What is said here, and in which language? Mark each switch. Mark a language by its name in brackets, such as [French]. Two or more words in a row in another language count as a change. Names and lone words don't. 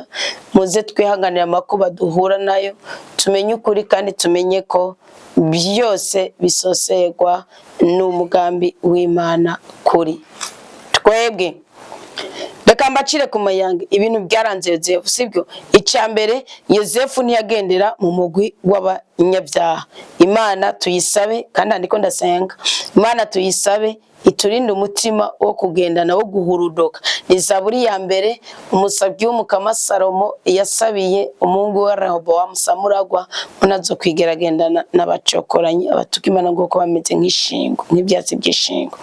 [Rundi] Muze twihanganira amakuba duhura nayo, tumenye ukuri kandi tumenye ko byose bisosegwa n'umugambi w'Imana kuri twebwe. Reka mbacire ku mayange ibintu byaranze Yosefu, sibyo? Icyambere Yosefu ntiyagendera mu mugwi w'abanyabyaha. Imana tuyisabe kandi andiko ndasenga. Imana tuyisabe iturinde umutima wo kugendana wo guhurudoka. Ni Zaburi ya mbere umusabyi w'umukama Salomo yasabiye umuhungu wa Rehobowamu Samuragwa unazo kwigeragendana n'abacokoranyi abatuka Imana ngo ko bameze nk'ishingo nk'ibyatsi by'ishingo.